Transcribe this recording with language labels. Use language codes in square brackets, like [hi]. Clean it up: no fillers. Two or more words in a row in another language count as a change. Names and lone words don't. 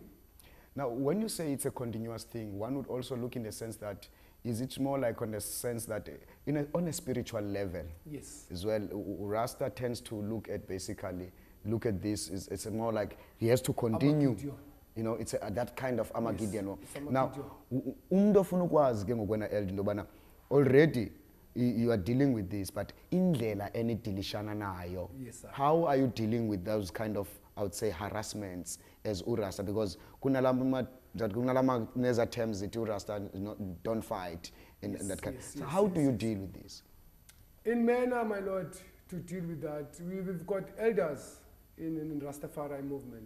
[en] Now, when you say it's a continuous thing, one would also look in the sense that, is it more like on the sense that on a spiritual level Yes. as well, Rasta tends to look at this, it's more like he has to continue. Amagideon. You know, it's that kind of Armageddon. Yes, it's Now, Armageddon. [xh] ofuna ukwazi ke ngokwena elder into yobana [en] already you are dealing with this, [xh] but indlela enidilishana nayo, [en] Yes, sir. how are you dealing with those kind of, I would say, harassments as uRasta? Because [xh] kunalama neza [en] terms that uRasta don't fight, in that kind. yes, So yes, how yes, do you deal with this? In manner, my Lord, to deal with that, we've got elders in Rastafari movement.